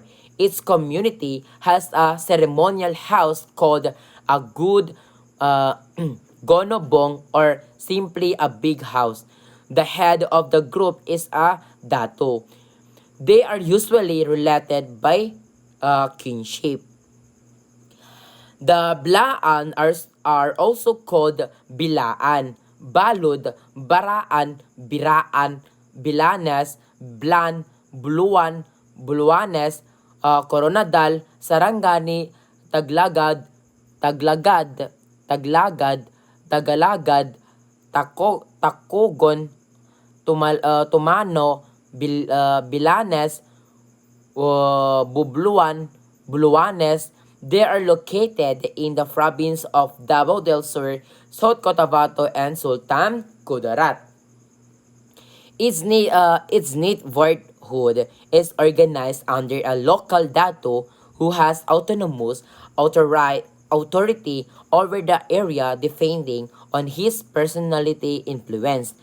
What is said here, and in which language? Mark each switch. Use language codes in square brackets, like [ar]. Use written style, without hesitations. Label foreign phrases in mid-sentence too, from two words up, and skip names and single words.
[en] Each community has a ceremonial house called a good gonobong or simply a big house. The head of the group is a dato. They are usually related by kinship. The Blaan are also called Bilaan, Balud, Baraan, Biraan, Bilanes, Blan, Buluan, Buluanes, Coronadal, Sarangani, Tagalagad, Takogon, Tumano, Bilanes, Bubluan, Buluanes. They are located in the province of Davao del Sur, South Cotabato, and Sultan Kudarat. Its neighborhood is organized under a local dato who has autonomous authority over the area depending on his personality influence.